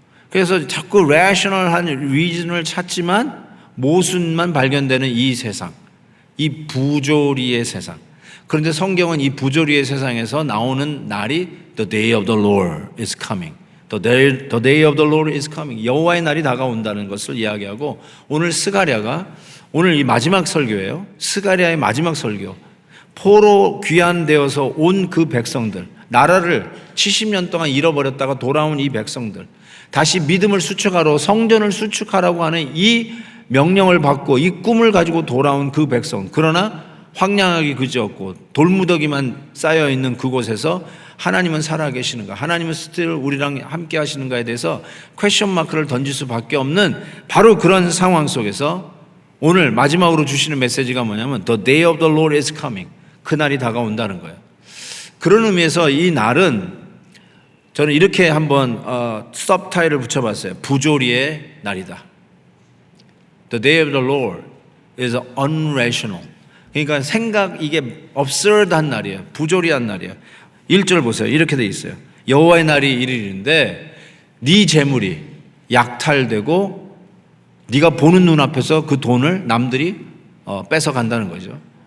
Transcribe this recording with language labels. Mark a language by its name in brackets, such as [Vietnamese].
[Korean] 그래서 자꾸 rational한 reason을 찾지만 모순만 발견되는 이 세상, 이 부조리의 세상. 그런데 성경은 이 부조리의 세상에서 나오는 날이 [English] The day of the Lord is coming. The day of the Lord is coming. [Korean] 여호와의 날이 다가온다는 것을 이야기하고 오늘 스가랴가 오늘 이 마지막 설교예요. 스가랴의 마지막 설교. 포로 귀환되어서 온 그 백성들, 나라를 70년 동안 잃어버렸다가 돌아온 이 백성들, 다시 믿음을 수축하러 성전을 수축하라고 하는 이 명령을 받고 이 꿈을 가지고 돌아온 그 백성. 그러나 황량하게 그지없고 돌무더기만 쌓여있는 그곳에서 하나님은 살아계시는가, 하나님은 스틸 우리랑 함께 하시는가에 대해서 퀘션 마크를 던질 수밖에 없는 바로 그런 상황 속에서 오늘 마지막으로 주시는 메시지가 뭐냐면 [English] The day of the Lord is coming. [Korean] 그날이 다가온다는 거예요. 그런 의미에서 이 날은 저는 이렇게 한번 서브타이틀을 붙여봤어요. 부조리의 날이다. [English] The day of the Lord is unrational. [Korean] 그러니까 이게 absurd한 날이에요. 부조리한 날이에요. 1절 보세요. 이렇게 돼 있어요. 여호와의 날이 이르는데 네 재물이 약탈되고 네가 보는 눈앞에서 그 돈을 남들이 뺏어간다는 거죠.